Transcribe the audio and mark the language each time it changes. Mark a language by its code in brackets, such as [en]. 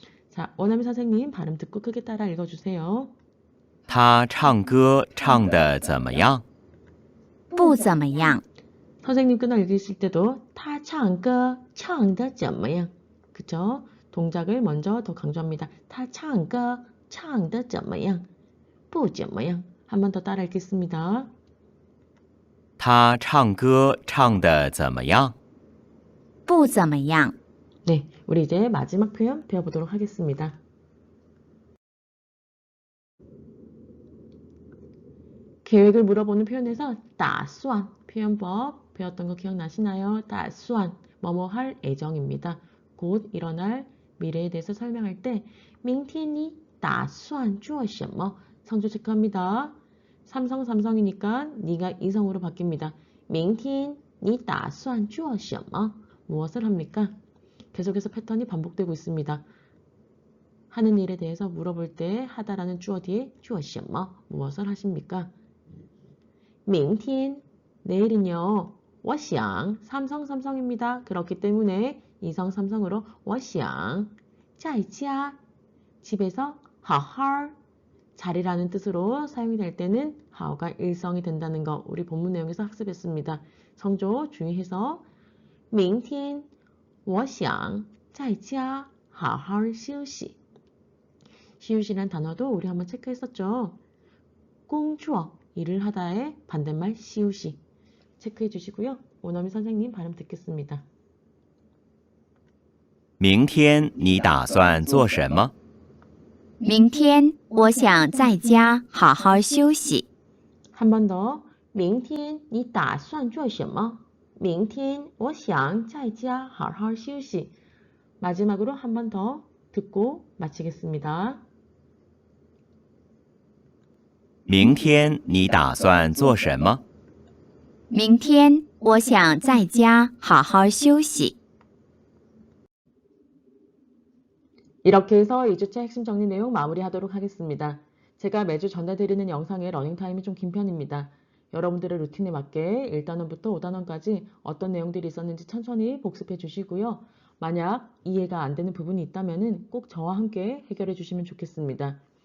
[ko] 자, 원어민 선생님 발음 듣고 크게 따라 읽어주세요. [zh] 他唱歌唱得怎么样？不怎么样， [ko] 선생님 끊어 읽으실 때도 [zh] 他唱歌唱得怎么样 [ko] 그쵸? 동작을 먼저 더 강조합니다. [zh] 他唱歌唱得怎么样不怎么样 [ko] 한 번 더 따라 읽겠습니다. [zh] 他唱歌唱得怎么样？不怎么样， [ko] 네, 우리 이제 마지막 표현 배워보도록 하겠습니다. 계획을 물어보는 표현에서 打算 표현법 배웠던 거 기억나시나요? 打算 뭐뭐 할 예정입니다. 곧 일어날 미래에 대해서 설명할 때 [zh] 明天你打算做什么 [ko] 성조 체크합니다. 삼성이니까 니가 이성으로 바뀝니다. [zh] 明天你打算做什么 [ko] 무엇을 합니까? 계속해서 패턴이 반복되고 있습니다. 하는 일에 대해서 물어볼 때 하다라는 주어 뒤에 [zh] 做什么 [ko] 무엇을 하십니까? [zh] 明天 [ko] 내일은요. [zh] 我想 [ko] 삼성입니다. 그렇기 때문에 이성 삼성으로 [zh] 我想在家 [ko] 집에서 [zh] 好好 [ko] 자리라는 뜻으로 사용이 될 때는 하오가 일성이 된다는 거 우리 본문 내용에서 학습했습니다. 성조 주의해서 [zh] 明天我想在家好好休息 [ko] 쉬우시란 단어도 우리 한번 체크했었죠. 工作 일을 하다의 반대말 쉬우시 체크해 주시고요. 원어민 선생님 발음 듣겠습니다. [zh] 明天你打算做什么？明天我想在家好好休息。 [ko] 한 번 더. [zh] 明天你打算做什么？明天我想在家好好休息 [ko] 마지막으로 한 번 더 듣고 마치겠습니다. [zh] 明天你打算做什么？明天我想在家好好休息。 [ko] 이렇게 해서 2주차 핵심 정리 내용 마무리하도록 하겠습니다. 제가 매주 전달드리는 영상의 러닝타임이 좀 긴 편입니다. 여러분들의 루틴에 맞게 1단원부터 5단원까지 어떤 내용들이 있었는지 천천히 복습해 주시고요. 만약 이해가 안 되는 부분이 있다면 꼭 저와 함께 해결해 주시면 좋겠습니다.